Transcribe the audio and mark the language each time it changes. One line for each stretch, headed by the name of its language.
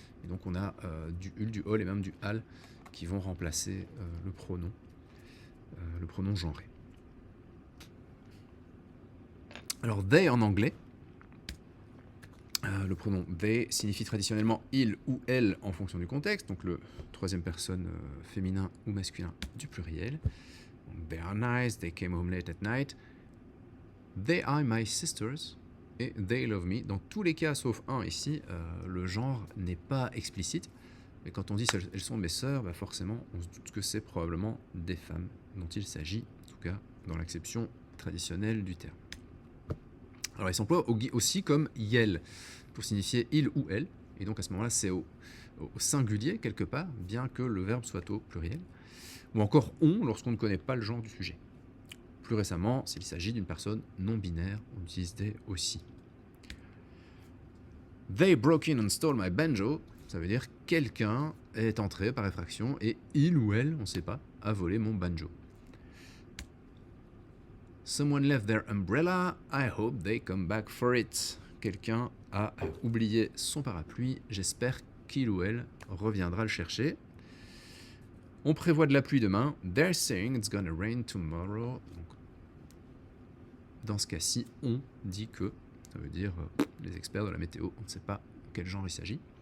French: Et donc on a du UL, du OL et même du AL qui vont remplacer le pronom genré. Alors they en anglais, le pronom they signifie traditionnellement il ou elle en fonction du contexte, donc le troisième personne féminin ou masculin du pluriel.
English: Donc, they are nice, they came home late at night, they are my sisters et they love me.
French: Dans tous les cas sauf un ici, le genre n'est pas explicite. Mais quand on dit « elles sont mes sœurs », bah forcément, on se doute que c'est probablement des femmes dont il s'agit, en tout cas dans l'acception traditionnelle du terme. Alors, il s'emploie aussi comme « yel » pour signifier « il » ou « elle », et donc à ce moment-là, c'est au singulier quelque part, bien que le verbe soit au pluriel, ou encore « on » lorsqu'on ne connaît pas le genre du sujet. Plus récemment, s'il s'agit d'une personne non-binaire, on utilise « they » aussi. « They broke in and stole my banjo », ça veut dire quelqu'un est entré par effraction et il ou elle, on ne sait pas, a volé mon banjo.
English: Someone left their umbrella, I hope they come back for it.
French: Quelqu'un a oublié son parapluie, j'espère qu'il ou elle reviendra le chercher. On prévoit de la pluie demain, they're saying it's gonna rain tomorrow. Donc, dans ce cas-ci, on dit que, ça veut dire les experts de la météo, on ne sait pas quel genre il s'agit.